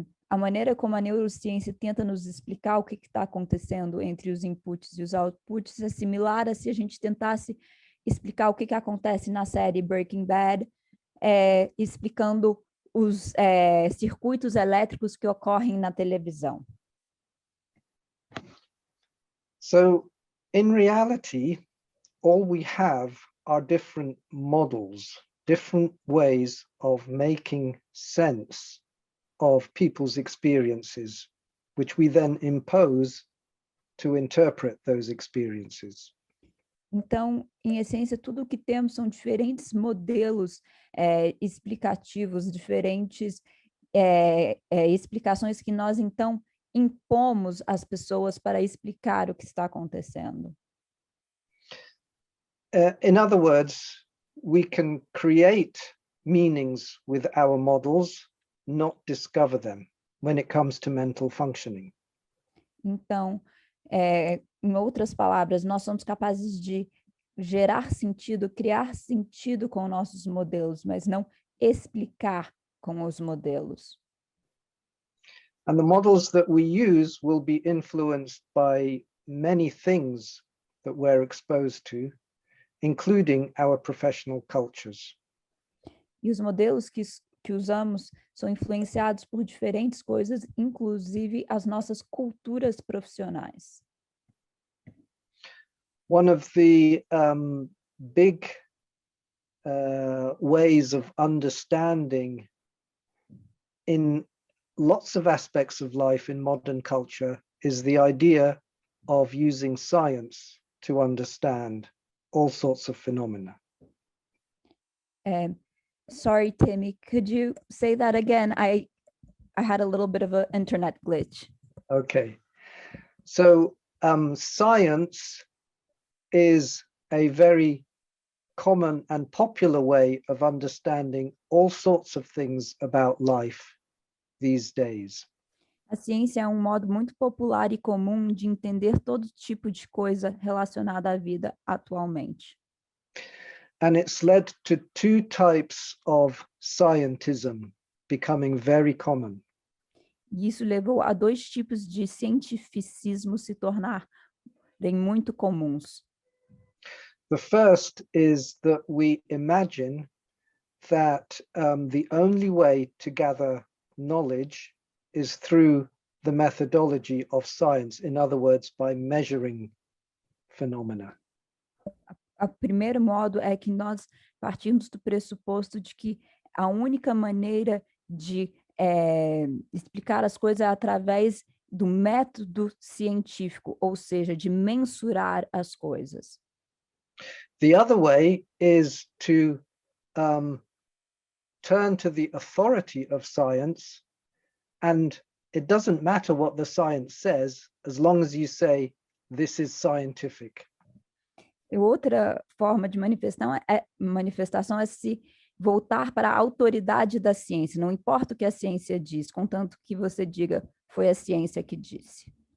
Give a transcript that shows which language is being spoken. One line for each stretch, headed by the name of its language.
Portuguese: a maneira como a neurociência tenta nos explicar o que está acontecendo entre os inputs e os outputs é similar a se a gente tentasse explicar o que acontece na série Breaking Bad, explicando os circuitos elétricos que ocorrem na televisão.
English: So, in reality, all we have are different models, different ways of making sense of people's experiences, which we then impose to interpret those experiences.
Portuguese: Então, em essência, tudo o que temos são diferentes modelos explicativos, diferentes explicações que nós, então, impomos às pessoas para explicar o que está acontecendo.
English: In other words, we can create meanings with our models, not discover them when it comes to mental functioning.
Portuguese: Então, em outras palavras, nós somos capazes de gerar sentido, criar sentido com nossos modelos, mas não explicar com os modelos.
English: And the models that we use will be influenced by many things that we're exposed to, including our professional cultures.
Portuguese: E os modelos que usamos são influenciados por diferentes coisas, inclusive as nossas culturas profissionais.
English: One of the big ways of understanding in lots of aspects of life in modern culture is the idea of using science to understand all sorts of phenomena. Sorry, Timmy, could you say that again? I had a little bit of an internet glitch. Okay, so science is a very common and popular way of understanding all sorts of things about life these days.
Portuguese: A ciência é um modo muito popular e comum de entender todo tipo de coisa relacionada à vida atualmente.
English: And it's led to two types of scientism becoming very common.
Portuguese: E isso levou a dois tipos de cientificismo se tornarem muito comuns.
English: The first is that we imagine that the only way to gather knowledge is through the methodology of science, in other words, by measuring phenomena.
Portuguese: O primeiro modo é que nós partimos do pressuposto de que a única maneira de explicar as coisas é através do método científico, ou seja, de mensurar as coisas.
English: The other way is to turn to the authority of science, and it doesn't matter what the science says, as long as you say, this is scientific.
Portuguese: E outra forma de manifestação é se voltar para a autoridade da ciência. Não importa o que a ciência diz, contanto que você diga, foi a ciência que disse.